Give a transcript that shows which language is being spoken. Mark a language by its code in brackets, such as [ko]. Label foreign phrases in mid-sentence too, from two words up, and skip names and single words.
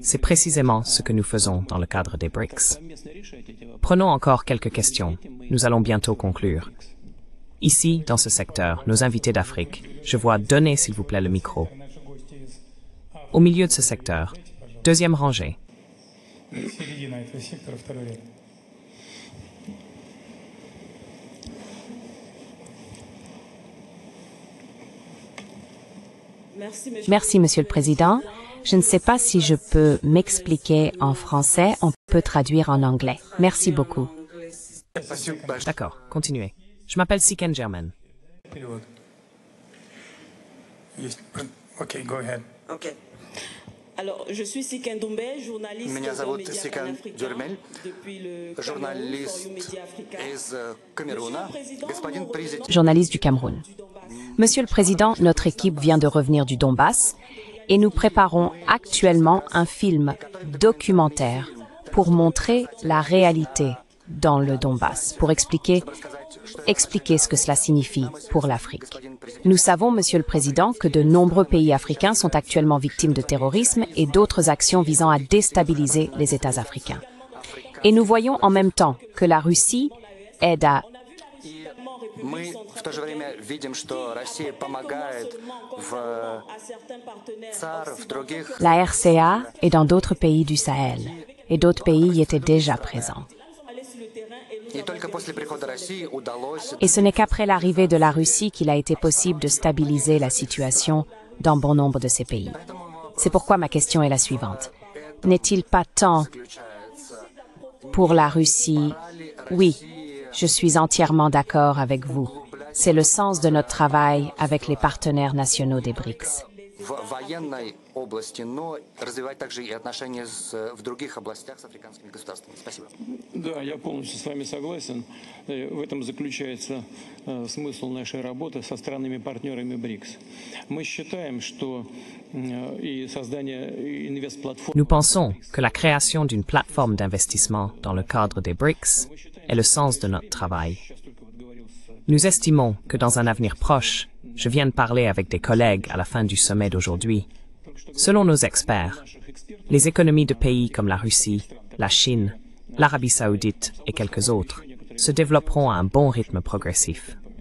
[fr] C'est précisément ce que nous faisons dans le cadre des BRICS. Prenons encore quelques questions. Nous allons bientôt conclure. Ici, dans ce secteur, nos invités d'Afrique, je vois donner s'il vous plaît le micro. Au milieu de ce secteur, deuxième rangée. [ru] Середина этого сектора, второй ряд. [fr] Merci, Monsieur le Président. Je ne sais pas si je peux m'expliquer en français. On peut traduire en anglais. Merci beaucoup. D'accord, continuez. Je m'appelle Siken Germain. [ru] Перевод. Есть. Окей, [en] go ahead. Ok. [fr] Alors, je suis Siken Doumbé, journaliste [ru] Меня [fr] de [ru] зовут [fr] Média [ru] Сикан [fr] Pan-Africain [ru] Дюрмель, [fr] depuis le Cameroun, [ru] журналист [fr] Forum Média Africa. [ru] из Камеруна. Господин президент, [fr] Journaliste du Cameroun. Monsieur le Président, notre équipe vient de revenir du Donbass et nous préparons actuellement un film documentaire pour montrer la réalité dans le Donbass, pour expliquer ce que cela signifie pour l'Afrique. Nous savons, Monsieur le Président, que de nombreux pays africains sont actuellement victimes de terrorisme et d'autres actions visant à déstabiliser les États africains. Et nous voyons en même temps que la Russie aide à [ru] мы в то же время видим, что Россия помогает в ЦАР, в других. [fr] la RCA et dans d'autres pays du Sahel. Et d'autres pays y étaient déjà présents. [ru] И только после прихода России удалось. [fr] Et ce n'est qu'après l'arrivée de la Russie qu'il a été possible de stabiliser la situation dans bon nombre de ces pays. C'est pourquoi ma question est la suivante. N'est-il pas temps pour la Russie? Oui, je suis entièrement d'accord avec vous. C'est le sens de notre travail avec les partenaires nationaux des BRICS. [ru] В военной области, но развивать также и отношения в других областях с африканскими государствами. Спасибо. Да, я полностью с вами согласен. В этом заключается смысл нашей работы со странами-партнерами БРИКС. Мы считаем, что и создание инвестплатформ... [fr] Nous pensons que la création d'une plateforme d'investissement dans le cadre des BRICS est le sens de notre travail. Nous estimons que dans un avenir proche, je viens de parler avec des collègues à la fin du sommet d'aujourd'hui. Selon nos experts, les économies de pays comme la Russie, la Chine, l'Arabie saoudite et quelques autres se développeront à un bon rythme progressif.